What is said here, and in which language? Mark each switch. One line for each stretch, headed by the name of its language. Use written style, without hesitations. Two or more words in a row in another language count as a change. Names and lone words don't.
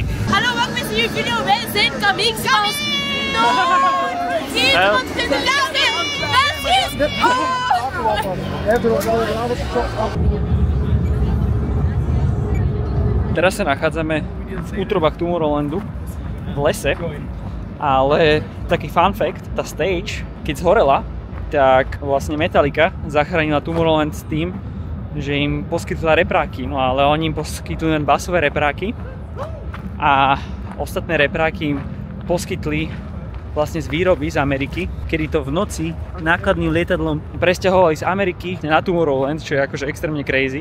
Dutch: Hallo, wat is jullie video? Wij zijn Camix als... No! Niet, want dit is
Slovak: Teraz sa nachádzame v útrobách Tomorrowlandu v lese, ale taký
English: fun fact,
Slovak: tá stage, keď zhorela, tak vlastne Metallica zachránila Tomorrowland s tým, že im poskytla repráky, no ale oni im poskytujú len basové repráky a ostatné repráky im poskytli vlastne z výroby z Ameriky, kedy to v noci nákladným lietadlom presťahovali z Ameriky na Tomorrowland, čo je akože extrémne crazy.